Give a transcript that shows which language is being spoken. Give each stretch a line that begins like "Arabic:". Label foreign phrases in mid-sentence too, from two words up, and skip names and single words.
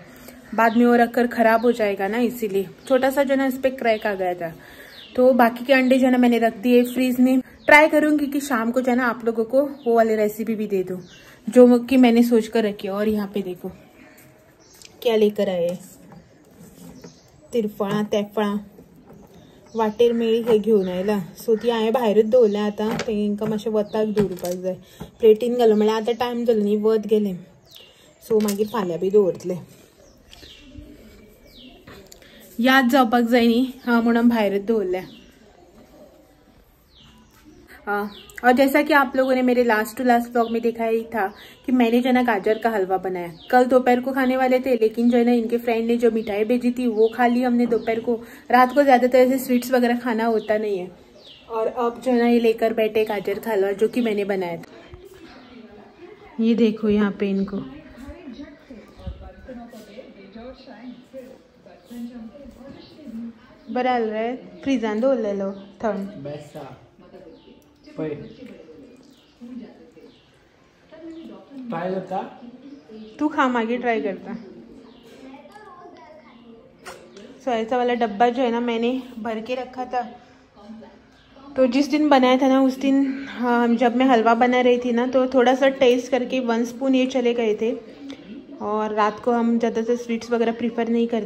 Hindi: बाद में वो रखकर ख़राब हो जाएगा ना, इसीलिए छोटा सा जो है ना इस पर क्रैक आ गया था। तो बाकी के अंडे जो है ना मैंने रख दिए फ्रीज में। ट्राई करूंगी कि शाम को जो है ना आप लोगों को वो वाली रेसिपी भी दे दूँ जो कि मैंने सोच कर रखी है। और यहाँ पे देखो क्या लेकर आए,
Konkani: तिरफळा तेफळा वाटेर मेळी हे घेऊन आयला। सो ती हांवें भायरूच दवरल्या आतां, तांकां मातशें वताक दवरपाक जाय। प्लेटीन घालूं म्हळ्यार आतां टायम जालो न्ही, वत गेलें, सो मागीर फाल्यां बी दवरतलें। याद जावपाक जाय न्ही म्हणून भायरूच दवरल्या।
Hindi: और जैसा कि आप लोगों ने मेरे
English: last to last vlog
Hindi: में देखा ही था कि मैंने जो ना गाजर का हलवा बनाया। कल दोपहर को खाने वाले थे, लेकिन जो है ना इनके फ्रेंड ने जो मिठाई भेजी थी वो खा ली हमने दोपहर को। रात को ज़्यादातर ऐसे स्वीट्स वगैरह खाना होता नहीं है। और अब जो है ना ये लेकर बैठे गाजर का हलवा जो कि मैंने बनाया था। ये देखो यहाँ पे इनको
Konkani: बरं आलं रे, फ्रीजान दवरलेलो थंड। ट्राय करता, तू खा मागे ट्राई करता।
Hindi: सो ऐसा वाला डब्बा जो है ना मैंने भर के रखा था। तो जिस दिन बनाया था ना उस दिन जब मैं हलवा बना रही थी ना, तो थोड़ा सा टेस्ट करके 1 स्पून ये चले गए थे। और रात को हम ज़्यादातर स्वीट्स वगैरह प्रीफर नहीं करते।